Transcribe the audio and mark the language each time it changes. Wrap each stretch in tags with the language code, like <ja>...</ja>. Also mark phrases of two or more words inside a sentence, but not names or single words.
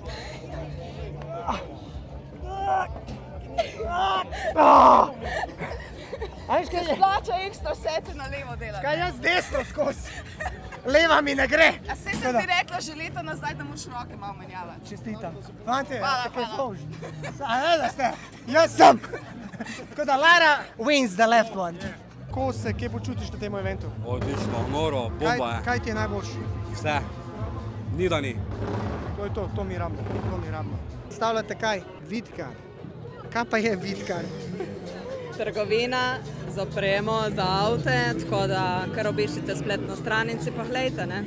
<sl>Se splača ekstra sete na levo delati. Kaj jaz desno skozi? Leva mi ne gre. A saj sem ti rekla že leta nazaj, da moraš roke malo menjavati. Čestitam. Fante, Hvala, tako je hvala. fauž. A da ste, jaz sem. Tako da</sl> <en>Lara wins the left one.</en> <sl>Ko se, kje počutiš na tem eventu? Odlično, noro, bomba je. Kaj ti je najboljši? Vse. Ni da ni. To je to mi rabimo, to mi rabimo. Stavljate kaj? Vidkar. Kaj pa je vidkar? Trgovina z opremo za avte, tako da kar obiščite spletno stran in si pa gledajte, ne?</sl>